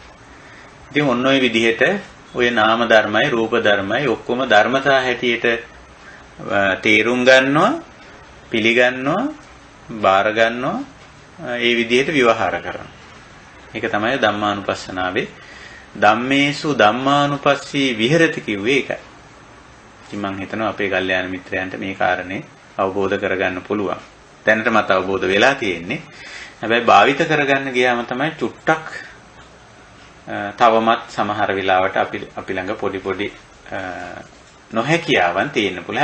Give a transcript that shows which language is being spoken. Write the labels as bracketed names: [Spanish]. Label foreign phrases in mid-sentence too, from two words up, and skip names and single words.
[Sinhala] ඉතින් ඔන්න ඔය විදිහට ඔය නාම ධර්මයි රූප ධර්මයි ඔක්කොම ධර්මතා හැටියට තේරුම් ගන්නවා, පිළිගන්නවා, බාර ගන්නවා, ඒ විදිහට විවහාර කරනවා. ඒක තමයි ධම්මානුපස්සනාවේ [Pali] ධම්මේසු ධම්මානුපස්සී විහෙරති [Sinhala] කිව්වේ ඒකයි. ඉතින් මම හිතනවා අපේ කල්යාණ මිත්‍රයන්ට මේ කාරණේ අවබෝධ කරගන්න පුළුවන්. දැනටමත් අවබෝධ වෙලා තියෙන්නේ. හැබැයි භාවිත කරගන්න ගියාම තමයි චුට්ටක් තවමත් සමහර වෙලාවට අපි ළඟ පොඩි නොහැකියාවන් තියෙන්න පුළුවන්.